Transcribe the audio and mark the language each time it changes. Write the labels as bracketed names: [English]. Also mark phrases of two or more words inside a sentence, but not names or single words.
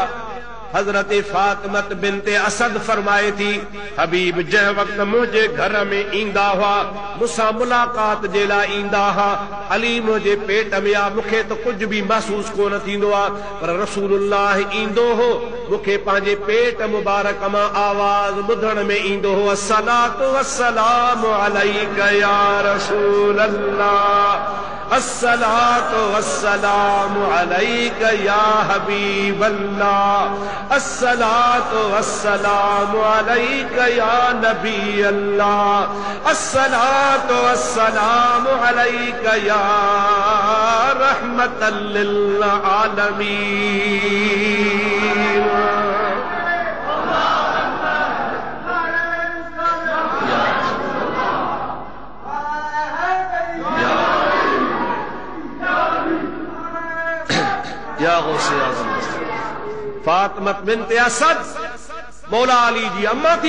[Sindhi] हजरत फातिमत बिन्ते असद फरमाए थी हबीब जंहिं वक्त मुझे घर में ईंदा हुआ मुसां मुलाकात जे लाइ ईंदा हुआ, अली मुझे पेट में आ, मूंखे तो कुछ भी महसूस कोन थींदो आ, पर रसूलुल्लाह ईंदो हो मूंखे पंहिंजे पेट मुबारक मां आवाज ॿुधण में ईंदो हो [Arabic] الصلاة والسلام عليك يا رسول الله، الصلاة والسلام عليك يا حبيب الله، الصلاة والسلام عليك يا نبي الله، الصلاة والسلام عليك يا رحمة للعالمين. [Sindhi] या गौसे आज़म फातिमत बिन्ते असद मौला अली जी अम्मा थी